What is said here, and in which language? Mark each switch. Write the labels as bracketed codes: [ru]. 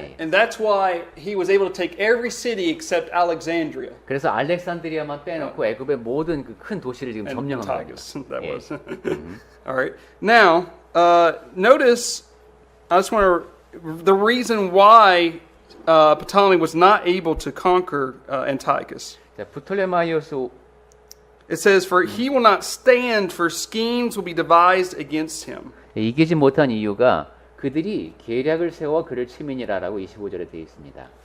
[en] And that's why he was able to take every city except Alexandria. [ko] 그래서 알렉산드리아만 빼놓고 애굽의 모든 그 큰 도시를 지금 [en] And [ko] 점령한 겁니다. [en] Antiochus, that [ko] 예. [en] was. All right. Now, notice, I just want to, the reason why Ptolemy was not able to conquer Antiochus. [ko] 자, 프톨레마이오스 [en] It says, for he will not stand, for schemes will be devised against him. [ko] 이기지 못한 이유가 그들이 계략을 세워 그를 치민이라라고 25절에 되어 있습니다.